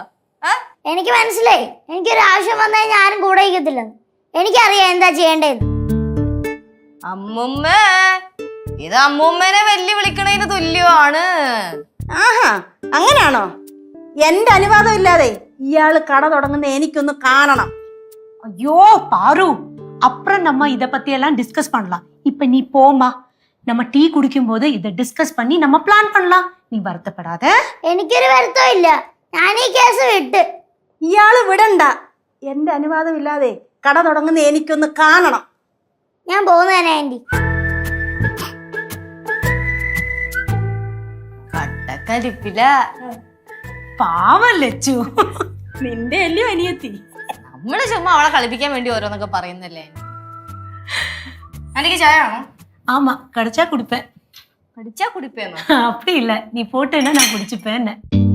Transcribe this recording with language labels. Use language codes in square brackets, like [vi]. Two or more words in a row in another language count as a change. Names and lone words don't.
[ml] എനിക്ക് മനസ്സിലായി എനിക്കൊരു ആവശ്യം വന്നാൽ ഞാനും കൂടെ ഇരിക്കത്തില്ലെന്ന് എനിക്കറിയാം എന്താ ചെയ്യേണ്ടതെന്ന് അമ്മുമ്മ ഇത് അമ്മൂമ്മേനെ വെല്ലുവിളിക്കണതിന് തുല്യമാണ് ആഹാ അങ്ങനാണോ എന്റെ അനുവാദം ഇല്ലാതെ ഇയാള് കട തുടങ്ങുന്ന എനിക്കൊന്ന് കാണണം [ta] ஐயோ பாரு அப்புறம் நம்ம இத பத்தி எல்லாம் டிஸ்கஸ் பண்ணலாம் இப்ப நீ போமா நம்ம டீ குடிக்கும் போது இத டிஸ்கஸ் பண்ணி நம்ம பிளான் பண்ணலாம் நீ வருத்தப்படாத [ml] എനിക്കൊരു വരുത്തവും ഇല്ല ഞാൻ ഈ കേസ് വിട്ട് ഇയാള് വിടണ്ട എന്റെ അനുവാദം ഇല്ലാതെ കട തുടങ്ങുന്ന എനിക്കൊന്ന് കാണണം ഞാൻ പോകുന്നതന്നെ ആന്റി കട്ടക്കരിപ്പില [ta] பாவம் லெச்சு [ml] നിന്റെ അല്ലേ അനിയത്തി നമ്മള് ചുമ്മാ അവളെ കളിപ്പിക്കാൻ വേണ്ടി ഓരോന്നൊക്കെ പറയുന്നല്ലേ എനിക്ക് ചായ ആണോ [ta] ஆமா கிடைச்சா குடிப்பேன் [ml] പഠിച്ചാ കുടിപ്പേന്നോ [ta] அப்படி இல்ல நீ போட்டேன்னா நான் குடிச்சுப்பேன்